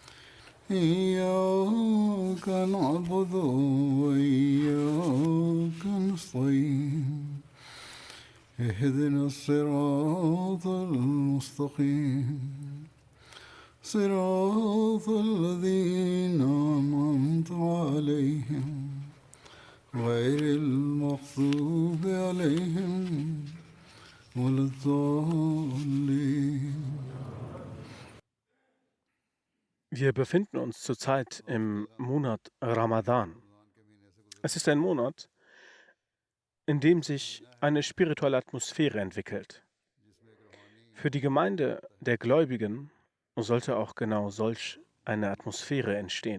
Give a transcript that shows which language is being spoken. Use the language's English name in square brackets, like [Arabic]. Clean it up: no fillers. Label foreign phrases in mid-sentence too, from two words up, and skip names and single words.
[Arabic] إياك نعبد وإياك نستعين اهدنا الصراط المستقيم صراط الذين أنعمت عليهم غير المغضوب عليهم ولا الضالين. [German] Wir befinden uns zurzeit im Monat Ramadan. Es ist ein Monat, in dem sich eine spirituelle Atmosphäre entwickelt. Für die Gemeinde der Gläubigen sollte auch genau solch eine Atmosphäre entstehen.